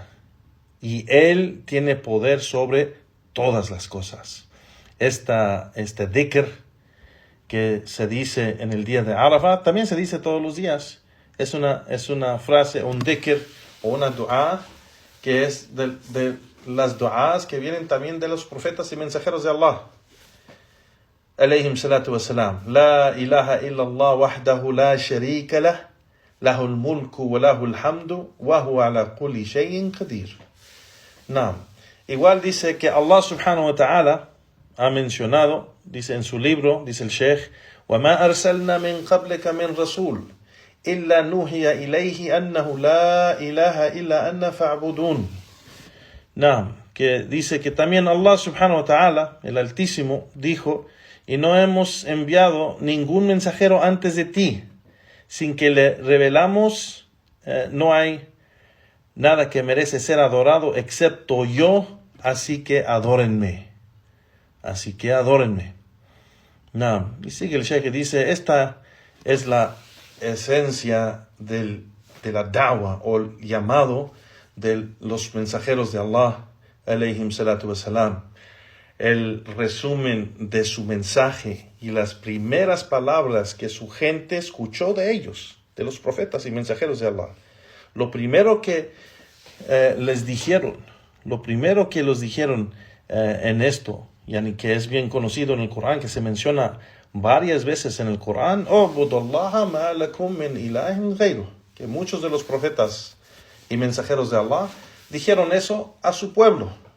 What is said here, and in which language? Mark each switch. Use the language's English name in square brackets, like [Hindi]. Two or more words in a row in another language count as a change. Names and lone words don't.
[Spanish] Y Él tiene poder sobre todas las cosas. Este dhikr que se dice en el día de Arafat, también se dice todos los días. Es una frase, un dhikr o una dua que es de las duas que vienen también de los profetas y mensajeros de Allah. [Arabic] عليهم الصلاة والسلام. لا إله إلا الله وحده لا شريك له، له الملك وله الحمد، وهو على كل شيء قدير. Naam. [Spanish] Igual dice que [Arabic] الله سبحانه وتعالى [Spanish] ha mencionado, dice en su libro, dice el Sheikh, [Arabic] وَمَا أَرْسَلْنَا مِنْ قَبْلِكَ مِنْ رَسُولٍ إِلَّا نُوحِيَ إِلَيْهِ أَنَّهُ لَا إِلَهَ إِلَّا أَنَّ فَاعْبُدُونَ. Naam, [Spanish] que dice que también [Arabic] الله سبحانه وتعالى, [Spanish] el Altísimo, dijo, y no hemos enviado ningún mensajero antes de ti, sin que le revelamos, no hay nada que merece ser adorado excepto yo, así que adórenme. Así que adórenme. Naam. Y sigue el Sheikh y dice, esta es la esencia de la da'wa o el llamado de los mensajeros de Allah, [Arabic] عليهم الصلاة والسلام. [Spanish] El resumen de su mensaje y las primeras palabras que su gente escuchó de ellos, de los profetas y mensajeros de Allah. Lo primero que les dijeron, en esto, yani que es bien conocido en el Corán, que se menciona varias veces en el Corán, que muchos de los profetas y mensajeros de Allah dijeron eso a su pueblo.